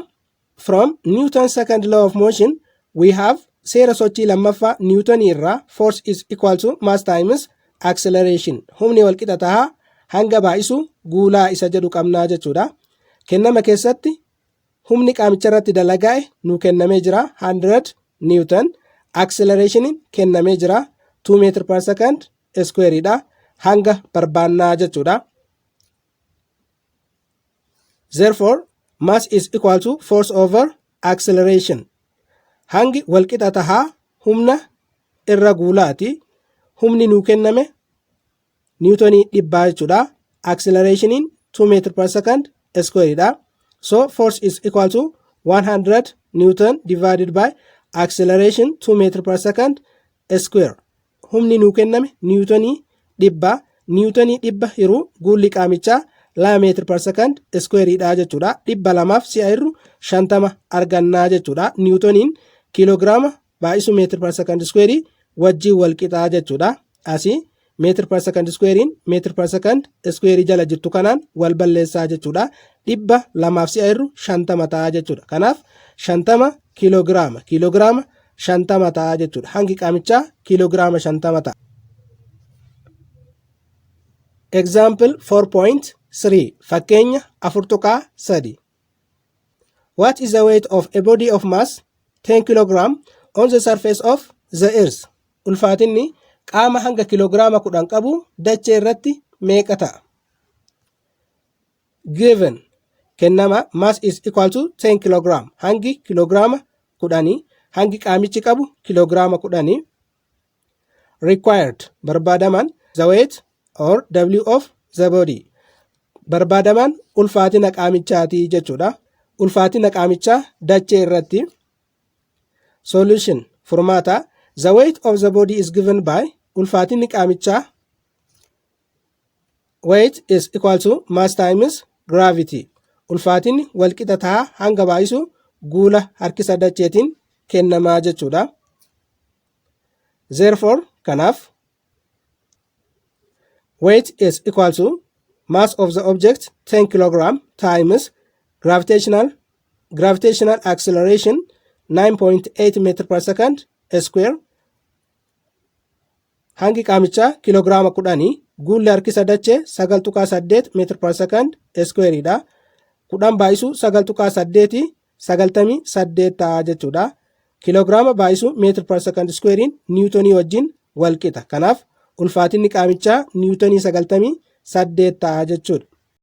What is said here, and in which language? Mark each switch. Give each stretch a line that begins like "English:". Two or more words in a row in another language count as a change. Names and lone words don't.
English: From Newton's second law of motion we have
Oromo: seera sochii lammaffaa niwutonii irraa
English: force is equal to mass times acceleration.
Oromo: Humni walqixa ta'a hanga baay'isuu guulaa isa jedhu qabnaa jechuudha. Kennama keessatti humni qaamicha irratti dalagaa'e nu kennamee jira 100 Newton. Acceleration kennamee jira 2
English: meter per second square
Oromo: dha hanga barbaannaa jechuudha.
English: Therefore, mass is equal to force over acceleration.
Oromo: Hangi walqixa ta'a humna irra guulaati. Humni nu kenname niwutonii dhibbaa jechuudha.
English: Acceleration 2 meter per second square dha. So force is equal to 100 Newton divided by acceleration 2 meter per second square.
Oromo: Humni nu kenname niwutonii dhibbaa. Niwutonii dhibba hiruu guulli qaamichaa 2
English: meter per second square
Oromo: dha jechuudha. 200 fi 50 argannaa jechuudha. Niwutoniin kiloogiraama baay'isu
English: meter per second square
Oromo: wajjin walqixaa jechuudha. Asii
English: meter per second squarein meter per second square
Oromo: jala jirtu kanaan wal balleessaa jechuudha. 200 fi 50 ta'a jechuudha. Kanaaf 50 kiloogiraama 50 ta'a jechuudha. Hangi qaamichaa kiloogiraama 50 ta'a. Example 4.3 fakkeenya 4.3.
English: What is the weight of a body of mass 10 kg on the surface of the earth?
Oromo: Ulfaatinni qaama hanga kiloogiraama 10 qabu dachee irratti meeqa ta'a?
English: Given kennama mass is equal to 10 kg.
Oromo: Hangi kiloogiraama 10 hangi qaamichi qabu kiloogiraama 10.
English: Required barbaadaman the weight or W of the body.
Oromo: Barbaadaman ulfaatina qaamichaati jechuudha. Ulfaatina qaamichaa dachee irratti.
English: Solution furmaata the weight of the body is given by
Oromo: ulfaatinni qaamichaa
English: weight is equal to mass times gravity.
Oromo: Ulfaatinni walqixa ta'a hanga baay'isu guula harkisa dacheetiin kennamaa jechuudha.
English: Therefore kanaaf weight is equal to mass of the object 10 kg times gravitational acceleration 9.8 meter per second square.
Oromo: Hangi qaamichaa kiloogiraama 10 guulli harkisa dachee 9.8
English: meter per second square
Oromo: dha. 10 baay'isu 9.8 98 ta'a jechuudha. kiloogiraama baay'isuu
English: meetir per second square'iin
Oromo: niwutonii wajjin wal qixa. Kanaaf ulfaatinni qaamichaa niwutonii 98 ta'a jechuudha.